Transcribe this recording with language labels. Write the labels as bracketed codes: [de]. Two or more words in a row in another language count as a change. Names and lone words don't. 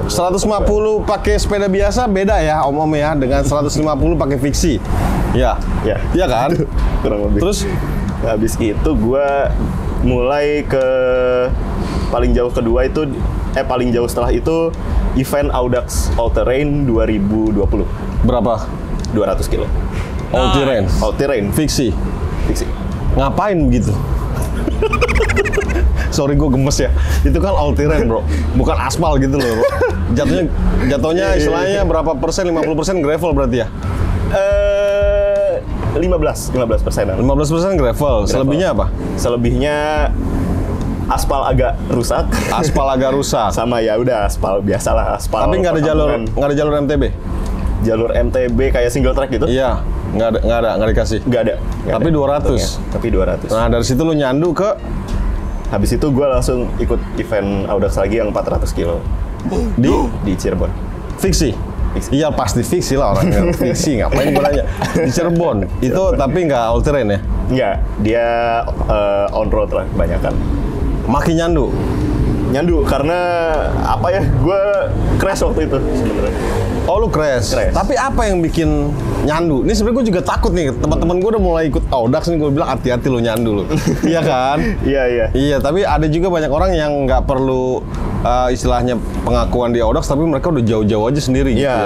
[id] 150 pakai sepeda biasa beda ya om-om ya dengan 150 pakai fiksi. Ya. Ya. Iya kan? Kurang lebih. Terus habis itu gue mulai ke paling jauh kedua itu paling jauh setelah itu event Audax All Terrain 2020. berapa? 200 kilo. All terrain. All terrain. Fiksi. Fiksi. Ngapain begitu? Sorry gue gemes ya. Itu kan [en] all terrain [id] bro, bukan aspal gitu loh bro. Jatuhnya istilahnya berapa persen? 50% gravel berarti ya? 15%. 15% gravel. Selebihnya apa? Selebihnya aspal agak rusak. Aspal agak rusak. Sama ya udah aspal biasalah aspal. Tapi nggak ada jalur MTB. Jalur MTB kayak [en] single track [id] gitu? Iya, nggak dikasih. Nggak ada. Tapi 200. Tapi 200. Nah dari situ lu nyandu ke. Habis itu gue langsung ikut event Audax lagi yang 400 kilo di Cirebon. Fiksi. Iya pasti fiksi lah orangnya. Fiksi ngapain gue nanya. Di Cirebon itu tapi nggak all terrain ya? Nggak, dia [en] on road [id] lah kebanyakan. Makin nyandu karena apa ya, gue crash waktu itu sebenarnya. Oh lu crash. Tapi apa yang bikin nyandu? Ini sebenarnya gue juga takut nih, teman-teman gue udah mulai ikut Audax nih, gue bilang hati-hati lu nyandu lu. Iya kan? Iya, tapi ada juga banyak orang yang nggak perlu istilahnya pengakuan di Audax, tapi mereka udah jauh-jauh aja sendiri gitu ya.